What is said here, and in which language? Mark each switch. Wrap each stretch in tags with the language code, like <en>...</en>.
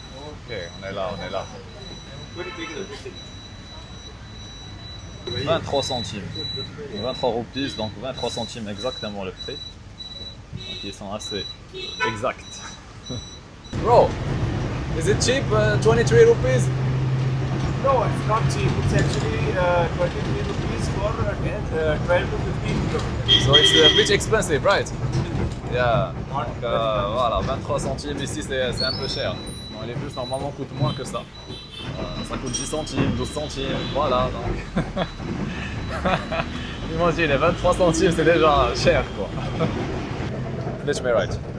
<fr>Ok, on est là, on est là. 23 centimes. 23 roupies, donc 23 centimes exactement le prix. Donc ils sont assez exacts.</fr> <en>Bro, is it cheap? 23 rupees? No, it's not cheap. It's actually 23 rupees for 12 to 15 kilometers. So it's a bit expensive, right? Yeah.</en> <fr>Donc voilà, 23 centimes ici c'est un peu cher. Bon, les bus normalement coûtent moins que ça. Ça coûte 10 centimes, 12 centimes, voilà. Donc... Imaginez, 23 centimes c'est déjà cher quoi.</fr> <en>Ditch me right.</en>